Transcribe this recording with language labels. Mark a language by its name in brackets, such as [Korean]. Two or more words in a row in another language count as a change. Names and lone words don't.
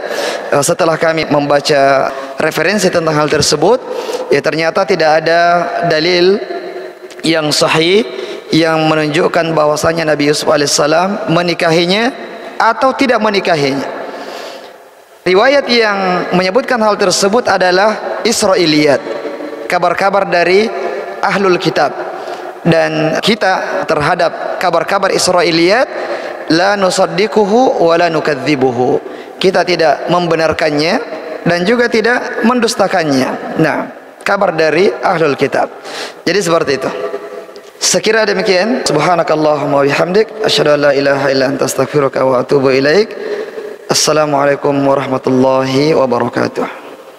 [Indonesian] Setelah kami membaca referensi tentang hal tersebut, ya ternyata tidak ada dalil yang sahih yang menunjukkan bahwasanya Nabi Yusuf alaihissalam menikahinya atau tidak menikahinya. Riwayat yang menyebutkan hal tersebut adalah Israiliyat, kabar-kabar dari [Arabic] أهل الكتاب, [Indonesian] dan kita terhadap kabar-kabar Israiliyat [Arabic] لا نصدقه ولا نكذبه, [Indonesian] kita tidak membenarkannya dan juga tidak mendustakannya. Nah, kabar dari [Arabic] أهل الكتاب. [Indonesian] Jadi seperti itu. Sekira demikian, [Arabic] سبحانك اللهم وبحمدك أشهد أن لا إله إلا أنت أستغفرك وأتوب إليك. السلام عليكم ورحمة الله وبركاته.